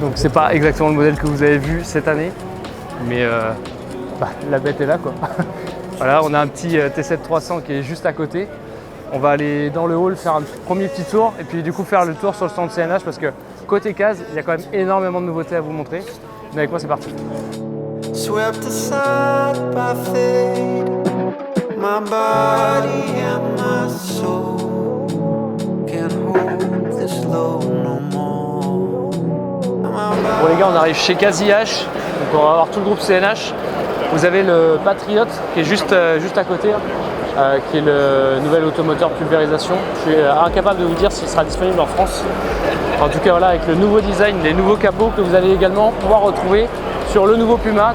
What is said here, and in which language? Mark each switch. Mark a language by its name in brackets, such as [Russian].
[French] Donc c'est pas exactement le modèle que vous avez vu cette année, mais la bête est là quoi. Voilà, on a un petit T7 300 qui est juste à côté. On va aller dans le hall faire un premier petit tour et puis du coup faire le tour sur le stand CNH parce que côté case, il y a quand même énormément de nouveautés à vous montrer. Mais avec moi, c'est parti. [English] Swept aside by fate, my body and my soul can't hold this load no more. [French] Bon les gars, on arrive chez Casillache, donc on va avoir tout le groupe CNH. Vous avez le Patriot qui est juste à côté, qui est le nouvel automoteur pulvérisation. Je suis incapable de vous dire s'il sera disponible en France. En tout cas voilà, avec le nouveau design, les nouveaux capots que vous allez également pouvoir retrouver sur le nouveau Puma.